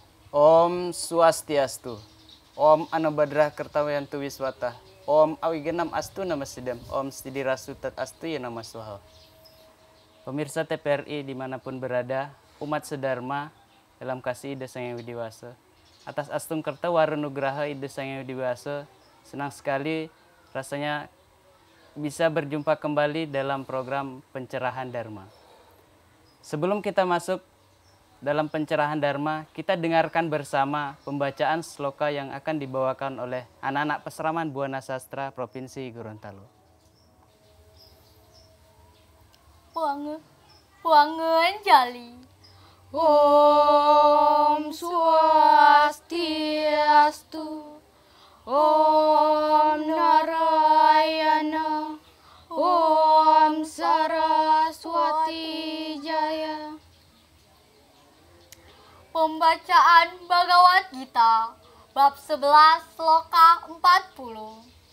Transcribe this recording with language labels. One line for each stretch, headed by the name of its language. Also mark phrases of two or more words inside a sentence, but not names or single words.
Sanskrit: Om Swastiastu. Om Anubhadrah Kertawayantu Wiswata. Om Awigenam Astu Nama Sidam. Om Sidirasutat Astu Ya Nama Swaha.
Indonesian: Pemirsa TPRI dimanapun berada, umat sedharma dalam kasih Ida Sang Hyang Widiwasa. Atas Astung Kerta Warunugraha Ida Sang Hyang Widiwasa, senang sekali rasanya bisa berjumpa kembali dalam program Pencerahan Dharma. Sebelum kita masuk dalam pencerahan Dharma, kita dengarkan bersama pembacaan sloka yang akan dibawakan oleh anak-anak Pesraman Buana Sastra Provinsi Gorontalo. Puangen Jali.
Sanskrit: Om Swastiastu. Om Narayana. Om Saraswati Jaya.
Indonesian: Pembacaan Bhagavad Gita bab 11 sloka 40.